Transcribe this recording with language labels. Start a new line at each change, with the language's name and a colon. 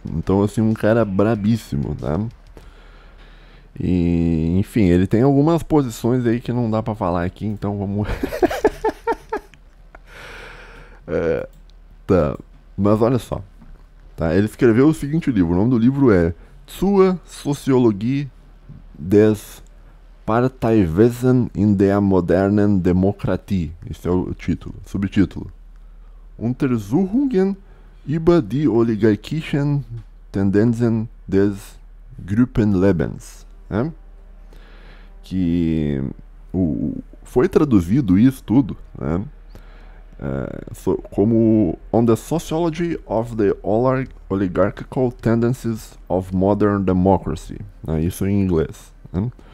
Portuguese: Então, assim, um cara brabíssimo, tá? E, enfim, ele tem algumas posições aí que não dá pra falar aqui, então vamos... Tá, mas olha só, tá? Ele escreveu o seguinte livro, o nome do livro é
German: Zur Soziologie des Parteiwesen in der modernen Demokratie.
Portuguese: Esse é o título, subtítulo.
German: Untersuchungen über die oligarchischen Tendenzen des Gruppenlebens.
Portuguese: Né? Que foi traduzido isso tudo, né? Como
English: On the Sociology of the Oligarchical Tendencies of Modern Democracy.
Portuguese: Né? Isso em inglês. Né?